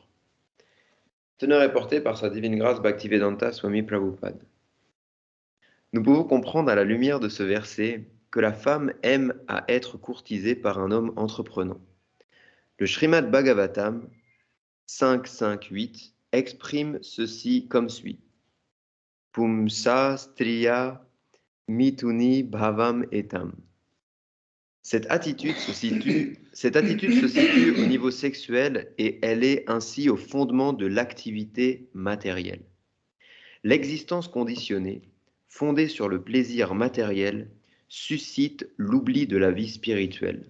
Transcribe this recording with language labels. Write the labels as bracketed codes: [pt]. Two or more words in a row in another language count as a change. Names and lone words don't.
[fr] Teneur est porté par sa divine grâce Bhaktivedanta Swami Prabhupada. Nous pouvons comprendre à la lumière de ce verset que la femme aime à être courtisée par un homme entreprenant. Le Srimad Bhagavatam 5.5.8 exprime ceci comme suit. [sa] पुंसः स्त्रिया मिथुनी भावम् एतम्. [fr] Cette attitude se situe au niveau sexuel et elle est ainsi au fondement de l'activité matérielle. L'existence conditionnée, fondée sur le plaisir matériel, suscite l'oubli de la vie spirituelle.